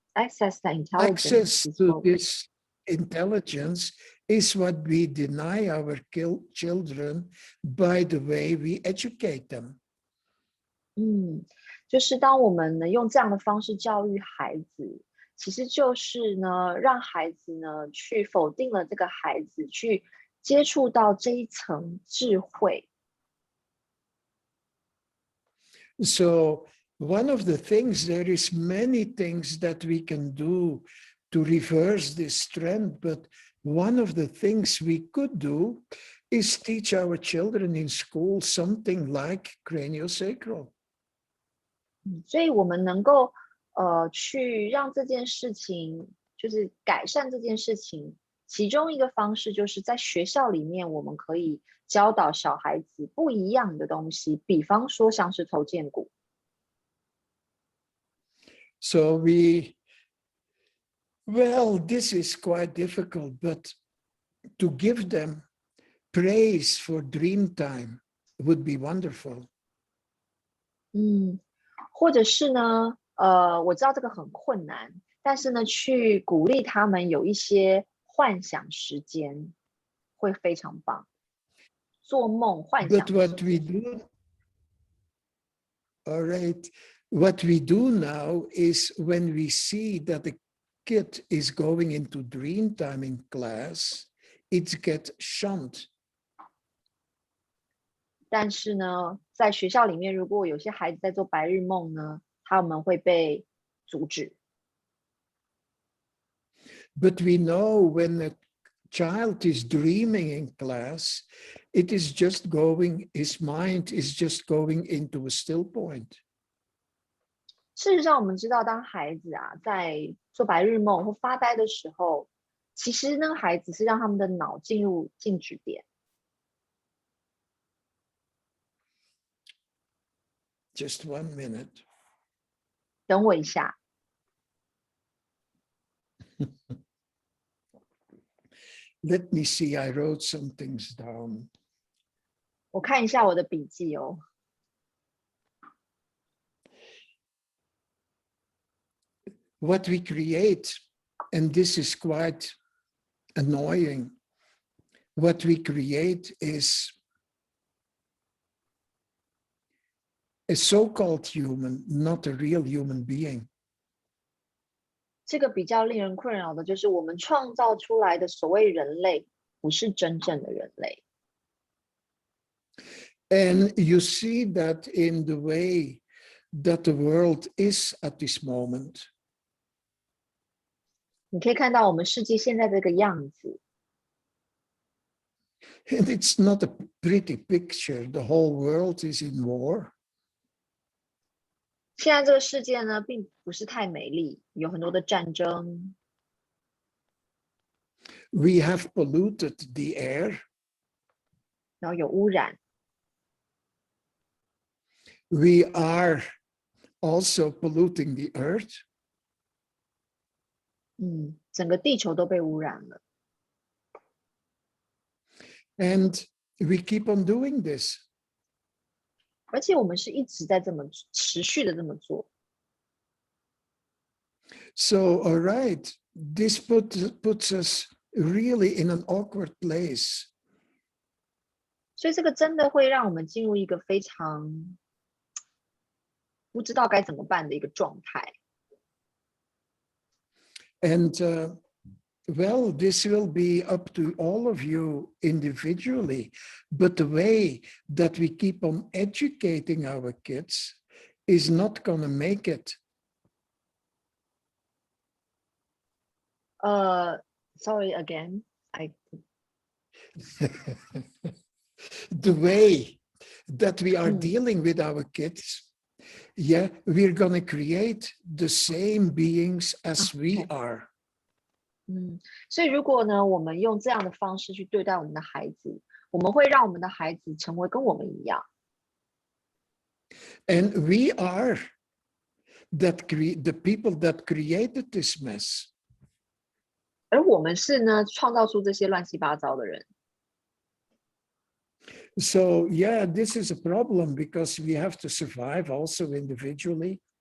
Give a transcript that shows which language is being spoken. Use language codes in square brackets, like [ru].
[en] Access the intelligence. Access to this intelligence is what we deny our children by the way we educate them. [zh] 就是当我们呢用这样的方式教育孩子，其实就是呢让孩子呢去否定了这个孩子去接触到这一层智慧。 [en] So one of the things, there is many things that we can do to reverse this trend, but one of the things we could do is teach our children in school something like craniosacral. [zh] 所以我们能够去让这件事情，就是改善这件事情，其中一个方式就是在学校里面，我们可以教导小孩子不一样的东西，比方说像是头荐骨。 [en] So this is quite difficult, but to give them praise for dream time would be wonderful. [zh] 或者是呢，我知道这个很困难，但是呢，去鼓励他们有一些幻想时间，会非常棒。做梦、幻想。 [en] But what we do, all right, what we do now is when we see that the kid is going into dream time in class, it gets shunned. [zh] 但是呢，在学校里面，如果有些孩子在做白日梦呢，他们会被阻止。 [en] But we know when a child is dreaming in class, it is just going, his mind is just going into a still point. [zh] 事实上，我们知道，当孩子在做白日梦或发呆的时候，其实那个孩子是让他们的脑进入静止点。 [en] Just 1 minute. [zh] 等我一下。 [en] Let me see, I wrote some things down. [zh] 我看一下我的笔记哦。 [en] What we create, and this is quite annoying, what we create is a so-called human, not a real human being. [zh] 这个比较令人困扰的就是，我们创造出来的所谓人类，不是真正的人类。 [en] And you see that in the way that the world is at this moment. [zh] 你可以看到我们世界现在这个样子。 [en] And it's not a pretty picture. The whole world is in war. [zh] 现在这个世界呢，并不是太美丽，有很多的战争。 [en] We have polluted the air. [zh] 然后有污染。 [en] We are also polluting the earth. [zh] 整个地球都被污染了。 [en] And we keep on doing this. [zh] 而且我们是一直在持续的这么做。 [en] So, all right, this puts us really in an awkward place. [zh] 所以这个真的会让我们进入一个非常不知道该怎么办的一个状态。 [en] And well, this will be up to all of you individually, but the way that we keep on educating our kids is not going to make it. Sorry again. The way that we are dealing with our kids, yeah, we're going to create the same beings as we are. [zh] 所以如果呢，我们用这样的方式去对待我们的孩子，我们会让我们的孩子成为跟我们一样。 [en] And we are the people that created this mess. [zh] 而我们是呢，创造出这些乱七八糟的人。 [en] So yeah, this is a problem because we have to survive also individually.